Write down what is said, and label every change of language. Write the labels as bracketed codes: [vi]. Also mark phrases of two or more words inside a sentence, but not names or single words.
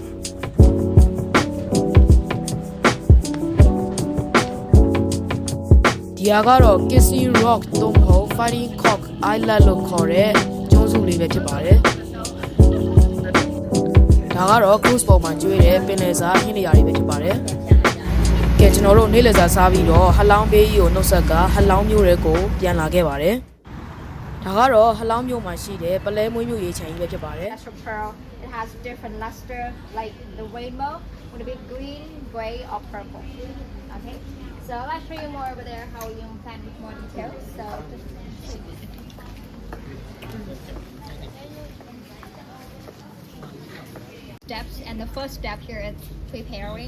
[my] ဒီဟာကတော့ Kissing Rock တုံးဟုတ် Fighting Cock Island လို့ခေါ်တဲ့ကျွန်းစုလေးပဲဖြစ်ပါတယ်ဒါကတော့ cruise ပေါ်မှာကျွေးတဲ့ပင်လယ်စာဟင်းနေရာတွေပဲဖြစ်ပါတယ်ကဲကျွန်တော်တို့နေ့လည်စာစားပြီးတော့ဟလောင်းဘေးကြီးကိုနှုတ်ဆက်ကဟလောင်းမျိုးတွေကိုပြန်လာခဲ့ပါတယ်ဒါကတော့ဟလောင်းမျိုးမှာရှိတဲ့ပလဲမွေးမျိုးရေချမ်းကြီးပဲဖြစ်ပါတယ် [en] It has different luster like the rainbow with a bit green, gray or purple. Okay. So I'll show you more over there how you can plan with more details. So steps and the first step here is preparing.